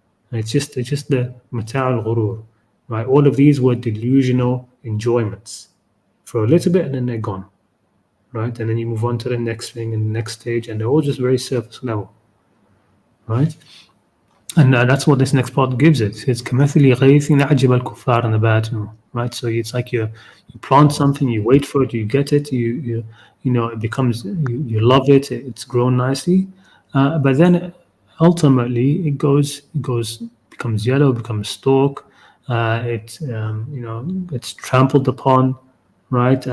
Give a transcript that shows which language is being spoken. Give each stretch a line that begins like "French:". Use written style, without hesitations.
English: And it's just the mata'al ghurur, right? All of these were delusional enjoyments for a little bit, and then they're gone, right? And then you move on to the next thing and the next stage, and they're all just very surface level, right? And that's what this next part gives it. It's
Arabic: كَمَثِلِ غَيْثٍ أَعْجَبَ الْكُفَّارَ نَبَاتُهُ,
English: right? So it's like you plant something, you wait for it, you get it, it becomes, you love it, it's grown nicely, but then ultimately it becomes yellow, becomes stalk, it's trampled upon, right?